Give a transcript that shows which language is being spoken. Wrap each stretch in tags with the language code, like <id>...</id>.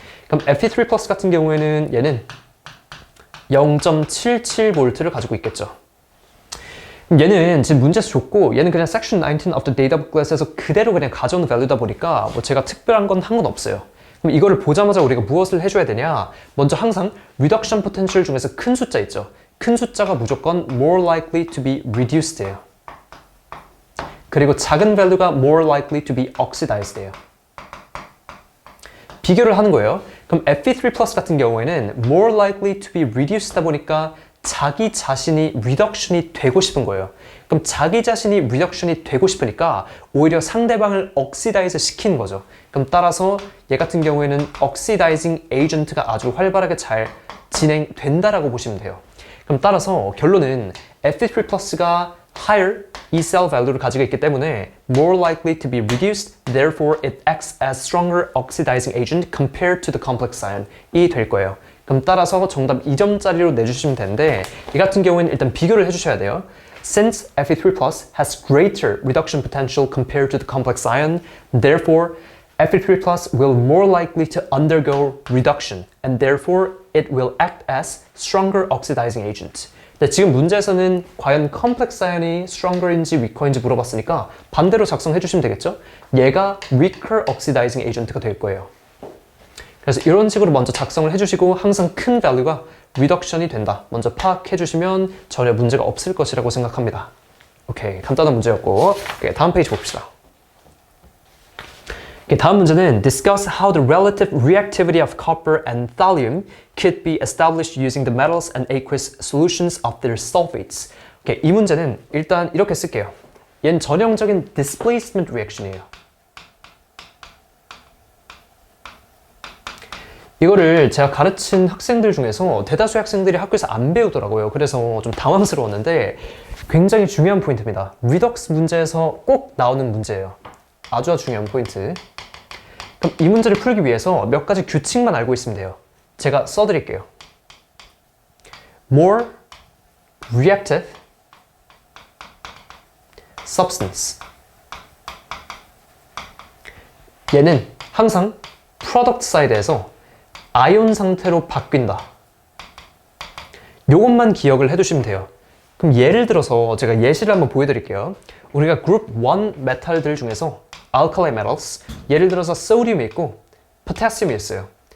<ko>그럼 Fe3+ 같은 경우에는 얘는 0.77V를 가지고 있겠죠. 얘는 지금 문제에서 줬고 얘는 그냥</ko> <en>section 19 of the data booklet</en> <ko>에서 그대로 그냥 가져온 value다 보니까 뭐 제가 특별한 건 한 건 없어요. 그럼 이거를 보자마자 우리가 무엇을 해줘야 되냐? 먼저 항상 reduction potential 중에서 큰 숫자 있죠. 큰 숫자가 무조건</ko> <en>more likely to be reduced</en> <ko>예요. 그리고 작은 value가</ko> <en>more likely to be oxidized</en> <ko>예요. 비교를 하는 거예요. 그럼 Fe3+ 같은 경우에는</ko> <en>more likely to be reduced</en> <ko>다 보니까 자기 자신이 리덕션이 되고 싶은 거예요. 그럼 자기 자신이 리덕션이 되고 싶으니까 오히려 상대방을 옥시다이즈 시키는 거죠. 그럼 따라서 얘 같은 경우에는 옥시다이징 에이전트가 아주 활발하게 잘 진행된다라고 보시면 돼요. 그럼 따라서 결론은</ko> <en>Fe3 플러스가 higher E cell value를</en> <ko>가지고 있기 때문에</ko> <en>more likely to be reduced, therefore it acts as stronger oxidizing agent compared to the complex ion.이 될 거예요.</en> <ko>그럼 따라서 정답 2점짜리로 내주시면 되는데 이 같은 경우에는 일단 비교를 해주셔야 돼요.</ko> <en>Since Fe3 plus has greater reduction potential compared to the complex ion, therefore Fe3 plus will more likely to undergo reduction and therefore it will act as stronger oxidizing agent.</en> <ko>네, 지금 문제에서는 과연 컴플렉스 아이언이 stronger인지 weaker인지 물어봤으니까 반대로 작성해 주시면 되겠죠? 얘가 weaker oxidizing agent가 될 거예요. 그래서 이런 식으로 먼저 작성을 해주시고 항상 큰 value가 reduction이 된다. 먼저 파악해 주시면 전혀 문제가 없을 것이라고 생각합니다. 오케이, 간단한 문제였고 다음 페이지 봅시다. 다음 문제는</ko> <en>discuss how the relative reactivity of copper and thallium could be established using the metals and aqueous solutions of their sulfates.</en> <ko>이 문제는 일단 이렇게 쓸게요. 얘는 전형적인 displacement reaction이에요. 이거를 제가 가르친 학생들 중에서 대다수의 학생들이 학교에서 안 배우더라고요. 그래서 좀 당황스러웠는데 굉장히 중요한 포인트입니다. 리덕스 문제에서 꼭 나오는 문제예요. 아주 중요한 포인트. 그럼 이 문제를 풀기 위해서 몇 가지 규칙만 알고 있으면 돼요. 제가 써드릴게요.</ko> <en>More reactive substance.</en> <ko>얘는 항상 product 사이드에서 아이온 상태로 바뀐다. 요것만 기억을 해두시면 돼요. 그럼 예를 들어서 제가 예시를 한번 보여드릴게요. 우리가 그룹 1 메탈들 중에서 alkali metals, 예를 들어서 소디움이 있고 포타시움이 있어요.</ko>